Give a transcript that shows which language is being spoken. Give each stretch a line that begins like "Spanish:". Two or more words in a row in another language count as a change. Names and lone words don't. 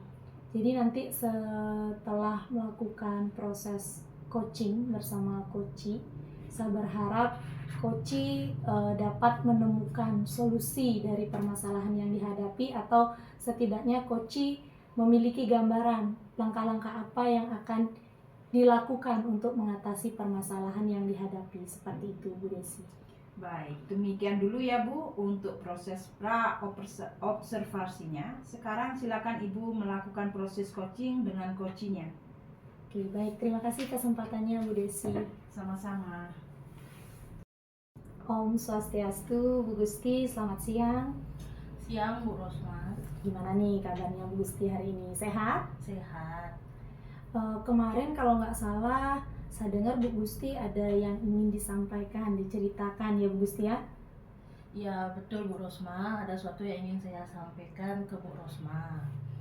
Indonesian: Jadi nanti setelah melakukan proses coaching bersama coachee, saya berharap coachee dapat menemukan solusi dari permasalahan yang dihadapi, atau setidaknya coachee memiliki gambaran langkah-langkah apa yang akan dilakukan untuk mengatasi permasalahan yang dihadapi. Seperti itu Bu Desi. Baik, demikian dulu ya Bu untuk proses pra-observasinya. Sekarang silakan Ibu melakukan proses coaching dengan coachee-nya. Oke, baik. Terima kasih kesempatannya Bu Desi. Sama-sama.
Balinese: Om Swastiastu,
Indonesian: Bu Gusti, selamat siang. Siang Bu Rosma. Gimana nih kabarnya Bu Gusti hari ini? Sehat? Sehat. Kemarin kalau nggak salah, saya dengar Bu Gusti ada yang ingin disampaikan, diceritakan ya Bu Gusti ya? Ya betul Bu Rosma, ada sesuatu yang ingin saya sampaikan ke Bu Rosma.